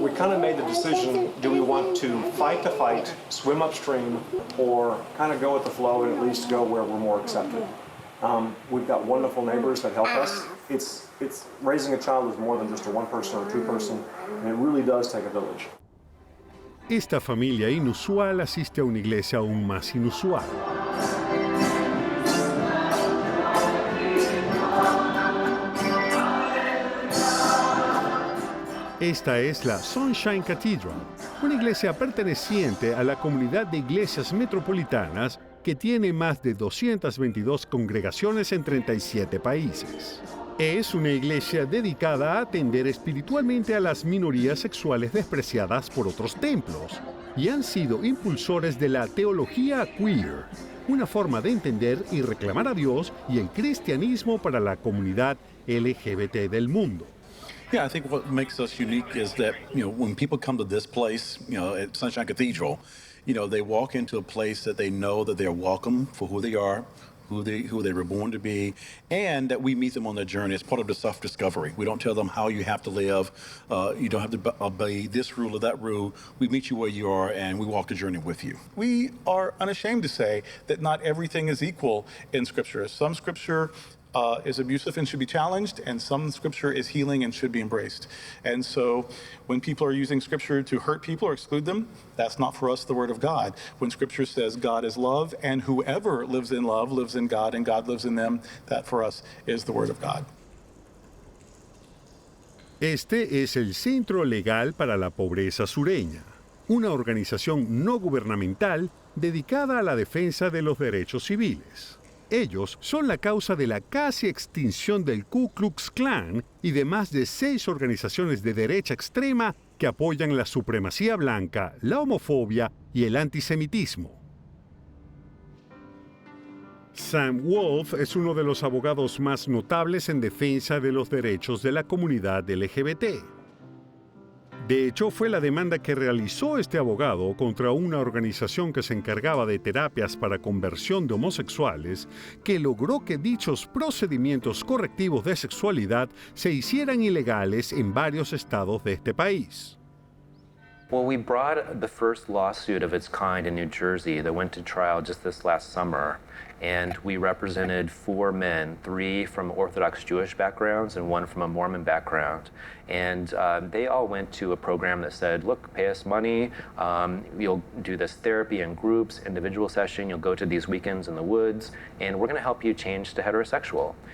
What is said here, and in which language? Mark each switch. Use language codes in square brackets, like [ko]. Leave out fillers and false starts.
[en] We kind of made the decision, do we want to fight the fight, swim upstream, or kind of go with the flow and at least go where we're more accepted? We've got wonderful neighbors that help us. It's raising a child is more than just a one person or two person, and it really does take a village. [es] Esta familia inusual asiste a una iglesia aún más inusual. Esta es la Sunshine Cathedral, una iglesia perteneciente a la comunidad de iglesias metropolitanas que tiene más de 222 congregaciones en 37 países. Es una iglesia dedicada a atender espiritualmente a las minorías sexuales despreciadas por otros templos, y han sido impulsores de la teología queer, una forma de entender y reclamar a Dios y el cristianismo para la comunidad LGBT del mundo. [en] Yeah, I think what makes us unique is that, when people come to this place, at Sunshine Cathedral, they walk into a place that they know that they're welcome for who they are, who they were born to be, and that we meet them on their journey. It's part of the self-discovery. We don't tell them how you have to live. You don't have to obey this rule or that rule. We meet you where you are, and we walk the journey with you. We are unashamed to say that not everything is equal in Scripture. Some Scripture is abusive and should be challenged, and some Scripture is healing and should be embraced. And so when people are using Scripture to hurt people or exclude them, that's not for us the Word of God. When Scripture says God is love, and whoever lives in love lives in God, and God lives in them, that for us is the Word of God. [es] Este es el Centro Legal para la Pobreza Sureña, una organización no gubernamental dedicada a la defensa de los derechos civiles. Ellos son la causa de la casi extinción del Ku Klux Klan y de más de 6 organizaciones de derecha extrema que apoyan la supremacía blanca, la homofobia y el antisemitismo. Sam Wolf es uno de los abogados más notables en defensa de los derechos de la comunidad LGBT. De hecho, fue la demanda que realizó este abogado contra una organización que se encargaba de terapias para conversión de homosexuales que logró que dichos procedimientos correctivos de sexualidad se hicieran ilegales en varios estados de este país. [en] Well, we brought the first lawsuit of its kind in New Jersey that went to trial just this last summer. And we represented 4 men, 3 from Orthodox Jewish backgrounds and 1 from a Mormon background. And they all went to a program that said, look, pay us money, you'll do this therapy in groups, individual session, you'll go to these weekends in the woods, and we're gonna help you change to heterosexual.